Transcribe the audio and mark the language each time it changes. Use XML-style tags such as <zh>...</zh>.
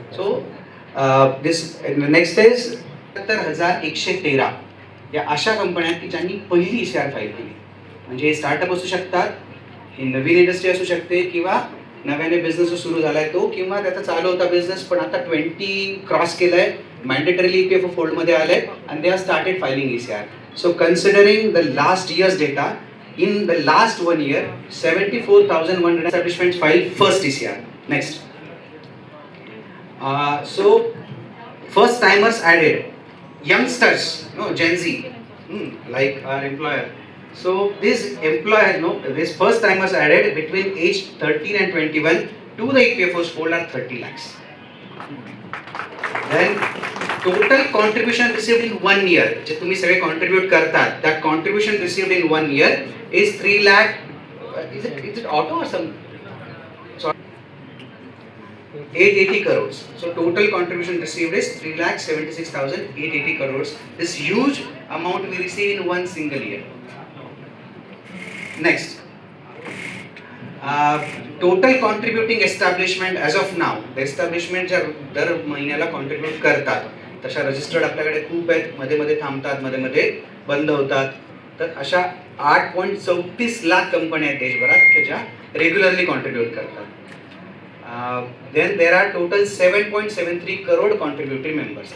<en>so this next is</en> <mr>7113 या अशा कंपन्या की ज्यांनी पहिली ECR फाईल केली. म्हणजे हे स्टार्टअप असू शकतात, ही नवीन इंडस्ट्री असू शकते किंवा नव्याने बिझनेस सुरू झालाय तो, किंवा त्याचा चालू होता बिझनेस पण आता 20 क्रॉस केलाय, मॅन्डेटरीली EPFO फोल्डमध्ये आलंय</mr> <en>and they have started filing ECR. So considering the last year's data, in the last 1 year 74,100 establishments filed first ECR. Next. So first timers added, youngsters, Gen Z, like our employer. So this employer, this first timers added between age 13 and 21 to the EPFO's fold are 30 lakhs. Then total contribution received in 1 year,</en> <mr>जे तुम्ही सगळे contribute करतात,</mr> <en>that contribution received in 1 year is 3 lakh. Is it auto or some? 880 crores. So total contribution received is 3,76,880 crores. This huge amount we receive in one single year. Next, total contributing establishment as of now. The establishment</en> <mr>ज्या दर महिन्याला contribute करतात तशा registered आपल्याकडे खूप आहेत, मध्ये मध्ये थांबतात, मध्ये मध्ये बंद होतात. तर अशा 8.34 लाख कंपन्या आहेत देशभरात की ज्या रेग्युलरली कॉन्ट्रीब्यूट करतात.</mr> <en>Then there are total 7.73 crore contributory members.</en>